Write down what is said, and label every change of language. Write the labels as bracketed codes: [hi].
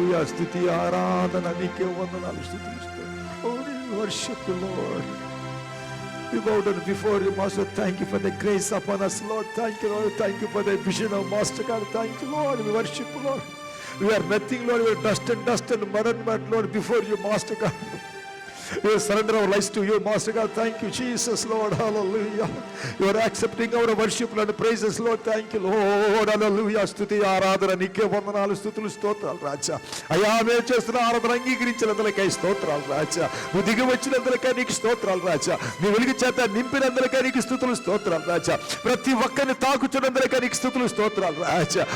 [te] స్తుతి ఆరాధన నీకే వందనాలు. [en] Worship the Lord. We bow down before you, Master. Thank you for the grace upon us, Lord. Thank you, Lord. Thank you for the vision of Master God. Thank you, Lord. We worship you, Lord. We are nothing, Lord. We are dust and mud, Lord, before you, Master God. We surrender our lives to you, Master God. Thank you, Jesus, Lord. Hallelujah. You are accepting our worship and praises, Lord. Thank you, Lord. Hallelujah. [te] స్తుతి ఆరాధన నీకే వందనాలు, స్తుతులు, స్తోత్రాలు రాజా. అయ్యా మేము చేస్తున్న ఆరాధన అంగీకరించినందులకై స్తోత్రాలు రాజా. నువ్వు దిగి వచ్చినందులకై నీకు స్తోత్రాలు రాజా. నీ వెలుగు చేత నింపినందులకై నీకు స్తుతులు, స్తోత్రాలు రాజా. ప్రతి ఒక్కరిని తాకుచున్నందులకై నీకు స్తుతులు, స్తోత్రాలు రాజా.